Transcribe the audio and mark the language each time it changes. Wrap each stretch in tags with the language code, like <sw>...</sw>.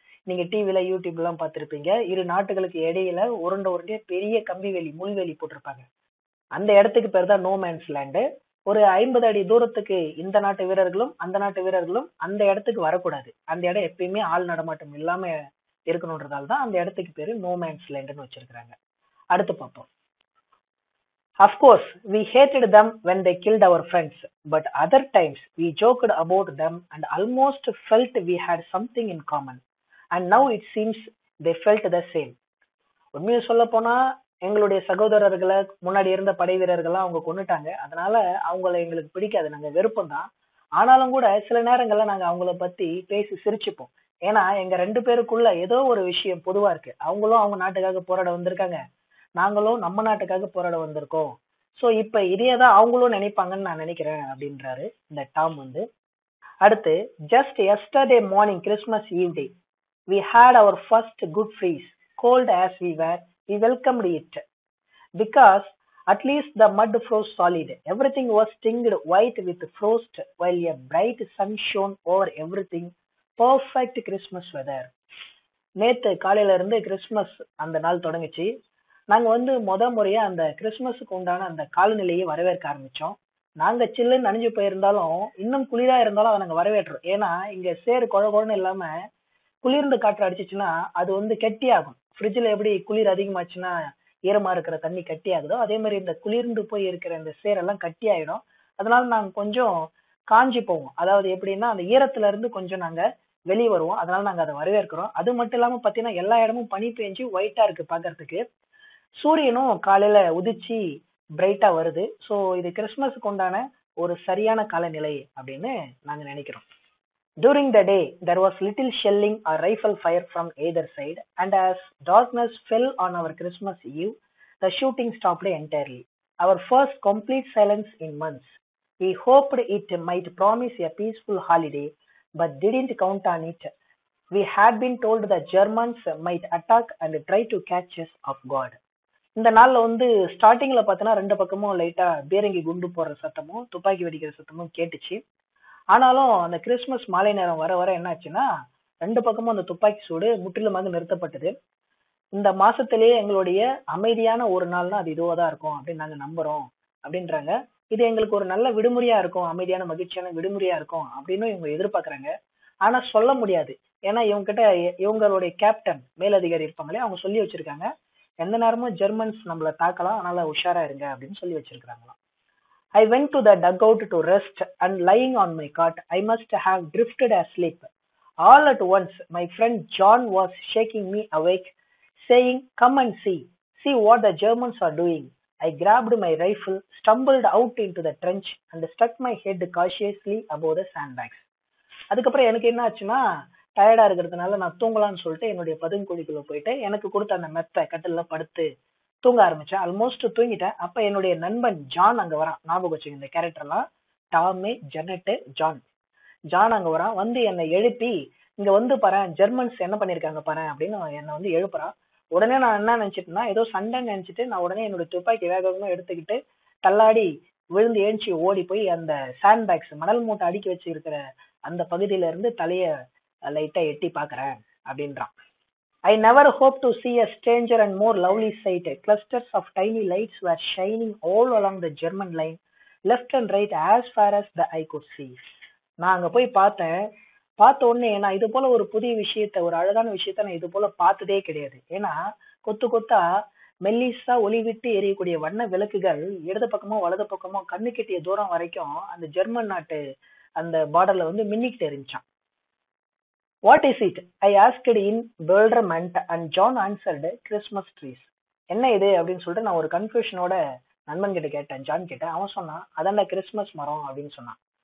<ta>நீங்க டிவில யூடியூப்ல எல்லாம் பார்த்திருப்பீங்க. இரு நாட்டுகளுக்கு இடையில உருண்டையா பெரிய கம்பி வேலி முள்வேலி போட்டிருப்பாங்க. அந்த இடத்துக்கு பேர் தான் நோ மேன்ஸ் லேண்டு. ஒரு 50 அடி தூரத்துக்கு இந்த நாட்டு வீரர்களும் அந்த நாட்டு வீரர்களும் அந்த இடத்துக்கு வரக்கூடாது. அந்த இடம் எப்பயுமே ஆள் நடமாட்டம் இல்லாம இருக்கணும்ன்றதால தான் அந்த இடத்துக்கு பேரு நோ மேன்ஸ் லேண்டுன்னு வச்சிருக்காங்க. அடுத்து பார்ப்போம்.</ta> <en>Of course, we hated them when they killed our friends, but other times we joked about them and almost felt we had something in common. And now it seems they felt the same.</en> <ta>உண்மையை சொல்ல போனா எங்களுடைய சகோதரர்களை முன்னாடி இருந்த படை வீரர்கள்லாம் அவங்க கொன்னுட்டாங்க. அதனால அவங்கள எங்களுக்கு பிடிக்காது, நாங்க வெறுப்போம் தான். ஆனாலும் கூட சில நேரங்கள்ல நாங்க அவங்கள பத்தி பேசி சிரிச்சுப்போம். ஏன்னா எங்க 2 பேருக்குள்ள ஏதோ ஒரு விஷயம் பொதுவா இருக்கு. அவங்களும் அவங்க நாட்டுக்காக போராட வந்திருக்காங்க, நாங்களும் நம்ம நாட்டுக்காக போராட வந்திருக்கோம். சோ இப்ப இதையதான் அவங்களும் நினைப்பாங்கன்னு நான் நினைக்கிறேன் அப்படின்றாரு இந்த டாம் வந்து. அடுத்து,</ta> <en>Just yesterday morning Christmas Eve day we had our first good freeze. Cold as we were, we welcomed it because at least the mud froze solid. Everything was tinged white with frost while a bright sun shone over everything. Perfect Christmas weather.</en> <ta>நேத்து காலையில இருந்து Christmas அந்த நாள் தொடங்குச்சு. நாங்க வந்து முறையா அந்த கிறிஸ்மஸுக்கு உண்டான அந்த காலநிலையை வரவேற்க ஆரம்பிச்சோம். நாங்க சில்லுன்னு நனைஞ்சு போயிருந்தாலும் இன்னும் குளிரா இருந்தாலும் அதை நாங்க வரவேற்றோம். ஏன்னா இங்க சேறு குழன்னு இல்லாம குளிர்ந்து காற்று அடிச்சிச்சுன்னா அது வந்து கெட்டியாகும். ஃப்ரிட்ஜ்ல எப்படி குளிர் அதிகமாச்சுன்னா ஈரமா இருக்கிற தண்ணி கட்டி ஆகுதோ, அதே மாதிரி இந்த குளிர்ந்து போய் இருக்கிற இந்த சேரெல்லாம் கட்டி ஆயிடும். அதனால நாங்க கொஞ்சம் காஞ்சி போவோம். அதாவது எப்படின்னா அந்த ஈரத்துல இருந்து கொஞ்சம் நாங்க வெளியே வருவோம். அதனால நாங்க அதை வரவேற்கிறோம். அது மட்டும் இல்லாம பாத்தீங்கன்னா எல்லா இடமும் பனி பெஞ்சு ஒயிட்டா இருக்கு பாக்குறதுக்கு. சூரியனும் காலையில உதிச்சு பிரைட்டா வருது. சோ இது கிறிஸ்துமஸுக்கு உண்டான ஒரு சரியான காலநிலை அப்படின்னு நாங்க நினைக்கிறோம்.</ta> <en>During the day, there was little shelling or rifle fire from either side, and as darkness fell on our Christmas Eve, the shooting stopped entirely. Our first complete silence in months. We hoped it might promise a peaceful holiday, but didn't count on it. We had been told the Germans might attack and try to catch us off guard.</en> <ta>இந்த நாள்ல வந்து ஸ்டார்டிங்ல பார்த்தோன்னா 2 பக்கமும் லைட்டா பீரங்கி குண்டு போடுற சத்தமும் துப்பாக்கி வெடிக்கிற சத்தமும் கேட்டுச்சு. ஆனாலும் அந்த கிறிஸ்துமஸ் மாலை நேரம் வர வர என்ன ஆச்சுன்னா 2 பக்கமும் அந்த துப்பாக்கி சூடு முற்றிலுமாக நிறுத்தப்பட்டது. இந்த மாசத்திலேயே எங்களுடைய அமைதியான ஒரு நாள்னா அது இதுவாதான் இருக்கும் அப்படின்னு நாங்க நம்புறோம் அப்படின்றாங்க. இது எங்களுக்கு ஒரு நல்ல விடுமுறையா இருக்கும், அமைதியான மகிழ்ச்சியான விடுமுறையா இருக்கும் அப்படின்னு இவங்க எதிர்பார்க்கறாங்க. ஆனா சொல்ல முடியாது. ஏன்னா இவங்க கிட்ட இவங்களுடைய கேப்டன் மேலதிகாரி இருப்பாங்களே, அவங்க சொல்லி வச்சிருக்காங்க எந்த நேரமும் ஜெர்மன்ஸ் நம்மள தாக்கலாம், அதனால உஷாரா இருங்க அப்படின்னு சொல்லி வச்சிருக்காங்களாம்.</ta> <en>I went to the dugout to rest, and lying on my cot, I must have drifted asleep. All at once, my friend John was shaking me awake, saying, "Come and see. See what the Germans are doing." I grabbed my rifle, stumbled out into the trench, and stuck my head cautiously above the sandbags.</en> <ta>அதுக்கப்புறம் எனக்கு என்ன ஆச்சுன்னா, டயர்டா இருக்கிறதுனால நான் தூங்கலாம்னு சொல்லிட்டு என்னுடைய பதுங்குழிக்குள்ள போயிட்டு எனக்கு கொடுத்த அந்த மெத்த கட்டில படுத்து தூங்க ஆரம்பிச்சேன். ஆல்மோஸ்ட் தூங்கிட்டேன். அப்ப என்னுடைய நண்பன் ஜான் அங்க வரான். ஞாபகம் வச்சுங்க இந்த கேரக்டர் எல்லாம், டாமு, ஜெனட், ஜான். ஜான் அங்க வரான். வந்து என்னை எழுப்பி இங்க வந்து பாரு ஜெர்மன்ஸ் என்ன பண்ணிருக்காங்க பாரு அப்படின்னு என்னை வந்து எழுப்புறான். உடனே நான் என்ன நினைச்சிட்டேன்னா ஏதோ சண்டை நினைச்சிட்டு நான் உடனே என்னுடைய துப்பாக்கி வேகமா எடுத்துக்கிட்டு தள்ளாடி விழுந்து ஏஞ்சி ஓடி போய் அந்த சாண்ட் பேக்ஸ் மணல் மூட்டை அடுக்கி வச்சு இருக்கிற அந்த பகுதியில இருந்து தலைய லைட்டா எட்டி பாக்குறேன் அப்படின்றான்.</ta> <en>I never hoped to see a stranger and more lovely sight. Clusters of tiny lights were shining all along the German line, left and right as far as the eye could see.</en> <ta>நான் அங்க போய் பார்த்தேன். பார்த்த உடனே நான் இது போல ஒரு புதிய விஷயத்த, ஒரு அழகான விஷயத்த நான் இது போல பார்த்ததே கிடையாது. ஏன்னா கொத்து கொத்தா மெல்லிசா ஒளி விட்டு எரியக்கூடிய வண்ண விளக்குகள் இடது பக்கமோ வலது பக்கமோ கண்ணு கெட்டிய தூரம் வரைக்கும் அந்த ஜெர்மன் நாட்டு அந்த பார்டர்ல வந்து மின்னிக்கிட்டு இருந்துச்சான்.</ta> <en>What is it? I asked in bewilderment and John answered, Christmas trees.</en> <ta>என்ன இது அப்படின்னு சொல்லிட்டு நான் ஒரு கன்ஃபியூஷனோட நண்பன் கிட்ட கேட்டேன், ஜான் கிட்ட. அவன் சொன்னான் அதான்டா கிறிஸ்துமஸ் மரம் அப்படின்னு சொன்னான்.</ta>